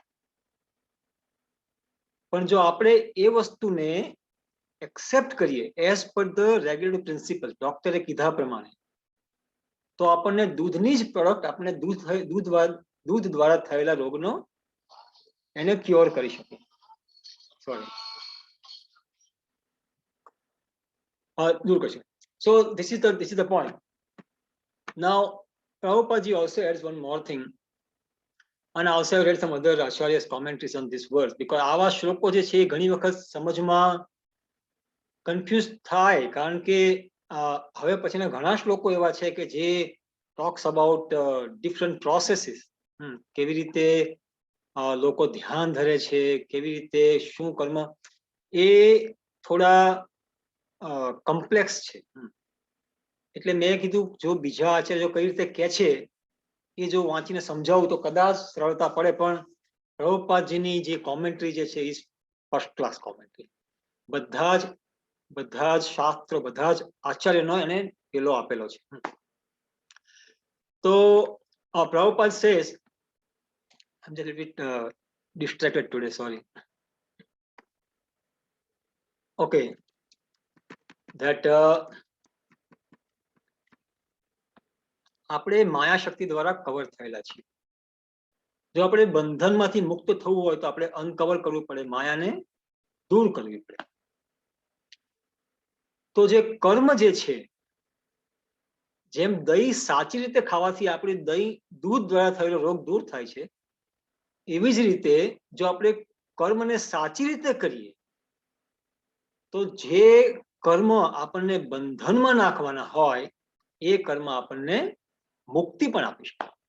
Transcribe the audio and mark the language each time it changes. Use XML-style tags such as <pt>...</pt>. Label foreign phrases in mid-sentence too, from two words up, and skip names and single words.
<gu>પણ જો આપણે એ વસ્તુને એક્સેપ્ટ કરીએ</gu> <en>as per the regulatory principle,</en> <gu>ડોક્ટરે કીધા પ્રમાણે, તો આપણને દૂધની જ પ્રોડક્ટ આપણે દૂધ દ્વારા થયેલા રોગનો એને ક્યોર કરી શકે. સોરી, દૂર કરશે.</gu> <en>So this is the point. Now Prabhupada also adds one more thing, and I also read some other Acharya's commentaries on this verse, because</en> <gu>આવા શ્લોકો જે છે ઘણી વખત સમજમાં કન્ફ્યુઝ થાય, કારણ કે હવે પછીના ઘણા શ્લોકો એવા છે કે જે</gu> <en>talks about different processes,</en> <gu>કેવી રીતે લોકો ધ્યાન ધરે છે, કેવી રીતે શું કર્મ, એ થોડા કોમ્પ્લેક્સ છે. એટલે મેં કીધું જો બીજા આચાર્યો કઈ રીતે કહે છે એ જો વાંચીને સમજાવું તો કદાચ સરળતા પડે, પણ પ્રભુપાદજીની જે કોમેન્ટ્રી જે છે એ</gu> <en>first class commentary.</en> <gu>બધા જ બધા જ શાસ્ત્રો, બધા જ આચાર્યનો એને પેલો આપેલો છે.</gu> <en>તો Prabhupada says, I'm just a bit distracted today, sorry. Okay, that</en> <gu>આપણે માયા શક્તિ દ્વારા કવર થયેલા છીએ. જો આપણે બંધનમાંથી મુક્ત થવું હોય તો આપણે અનકવર કરવું પડે, માયાને દૂર કરવી પડે. તો જે કર્મ જે છે, જેમ દહીં સાચી રીતે ખાવાથી આપણી દહીં દૂધ દ્વારા થયેલો રોગ દૂર થાય છે, એવી જ રીતે જો આપણે કર્મને સાચી રીતે કરીએ તો જે કર્મ આપણને બંધનમાં નાખવાના હોય એ કર્મ આપણને મુક્તિ પણ આપી શકે.</gu>